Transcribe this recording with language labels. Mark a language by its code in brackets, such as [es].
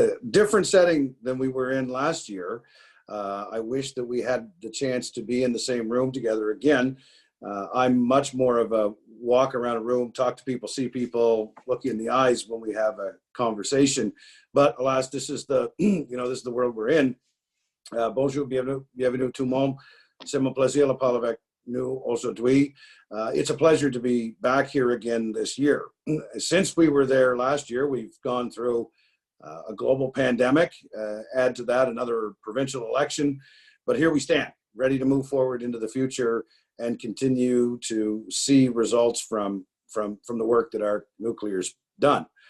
[en] Different setting than we were in last year. I wish that we had the chance to be in the same room together again. I'm much more of a walk around a room, talk to people, see people, look you in the eyes when we have a conversation. But alas, this is the, this is the world we're in. [fr] Bonjour, bienvenue tout le monde. C'est mon plaisir de parler avec nous aujourd'hui. [en] It's a pleasure to be back here again this year. Since we were there last year, we've gone through a global pandemic, add to that another provincial election, but here we stand, ready to move forward into the future and continue to see results from the work that ARC Nuclear's done.